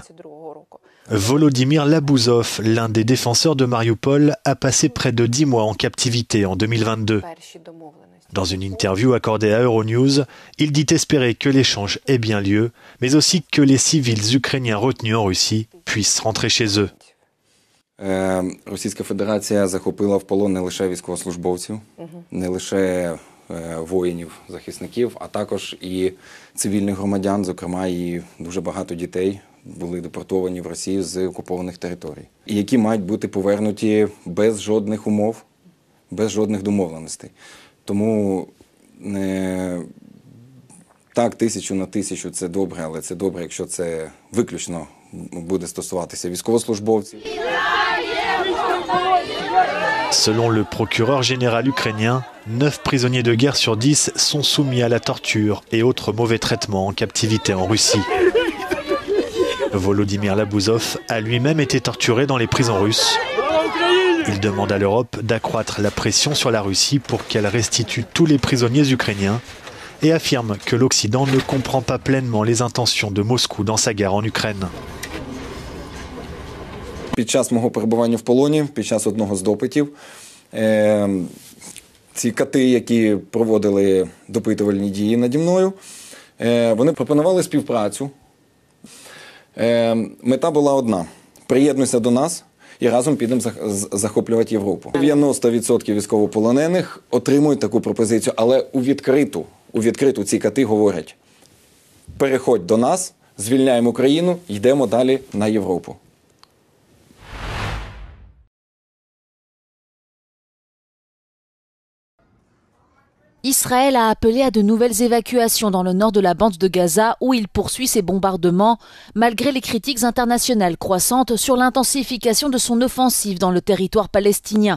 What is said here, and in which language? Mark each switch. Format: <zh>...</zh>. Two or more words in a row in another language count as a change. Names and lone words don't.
<fr>Volodymyr Labouzov, l'un des défenseurs de Mariupol, a passé près de 10 mois en captivité en 2022. Dans une interview accordée à Euronews, il dit espérer que l'échange ait bien lieu, mais aussi que les civils ukrainiens retenus en Russie puissent rentrer chez eux.</fr> <uk>Російська Федерація захопила в полон не лише військовослужбовців, не лише воїнів, захисників, а також і цивільних громадян, зокрема і дуже багато дітей були депортовані в Росію з окупованих територій, і які мають бути повернуті без жодних умов, без жодних домовленостей. Тому так, 1000 на 1000 – це добре, але це добре, якщо це виключно буде стосуватися військовослужбовців.</uk> <fr>Selon le procureur général ukrainien, 9 prisonniers de guerre sur 10 sont soumis à la torture et autres mauvais traitements en captivité en Russie. Volodymyr Labouzov a lui-même été torturé dans les prisons russes. Il demande à l'Europe d'accroître la pression sur la Russie pour qu'elle restitue tous les prisonniers ukrainiens et affirme que l'Occident ne comprend pas pleinement les intentions de Moscou dans sa guerre en Ukraine.</fr> <uk>Під час мого перебування в полоні, під час одного з допитів, ці кати, які проводили допитувальні дії наді мною, вони пропонували співпрацю. Мета була одна – приєднуйся до нас і разом підемо захоплювати Європу. 90% військовополонених отримують таку пропозицію, але у відкриту ці кати говорять – переходь до нас, звільняємо Україну, йдемо далі на Європу.</uk> <fr>Israël a appelé à de nouvelles évacuations dans le nord de la bande de Gaza où il poursuit ses bombardements malgré les critiques internationales croissantes sur l'intensification de son offensive dans le territoire palestinien.</fr>